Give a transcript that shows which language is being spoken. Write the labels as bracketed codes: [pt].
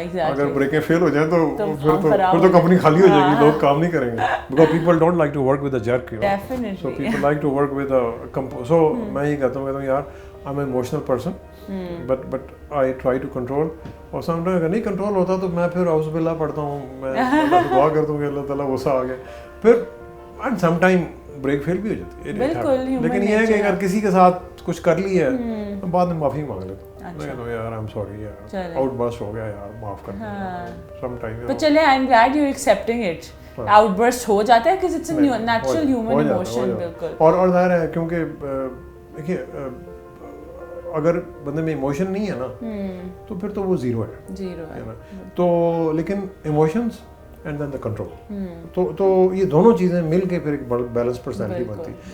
[ur] اگر بریکیں فیل ہو جائیں تو پھر تو کمپنی خالی ہو جائے گی, لوگ کام نہیں کریں گے. [en] Because people don't like to work with a jerk. Definitely. So people like to work with a so [ur] میں یہ کہتا ہوں یار [en] I'm an emotional person, but I try to control. [ur] اور سم ٹائم اگر نہیں کنٹرول ہوتا تو میں پھر اعوذ باللہ پڑھتا ہوں, میں دعا کرتا ہوں کہ اللہ تعالیٰ غصہ آ گیا. پھر and some time brake fail بھی ہو جاتی ہے, لیکن یہ ہے کہ اگر کسی کے ساتھ کچھ کر لی ہے تو بعد میں معافی مانگ لیتا ہوں. میں کہتا ہوں یار [en] I am sorry [ur] یار, آؤٹ برسٹ ہو گیا یار, معاف کر دیں. سم ٹائم [en] but چلے I am glad you accepting it. Outburst [ur] ہو جاتا ہے [en] because it's a natural human emotion. [ur] بالکل. اور ظاہر ہے کیونکہ دیکھیے اگر بندے میں ایموشن نہیں ہے نا تو پھر تو وہ زیرو ہے نا. تو لیکن emotions [en] and then the control, [ur] تو یہ دونوں چیزیں مل کے پھر ایک بیلنس پرسنالٹی بنتی.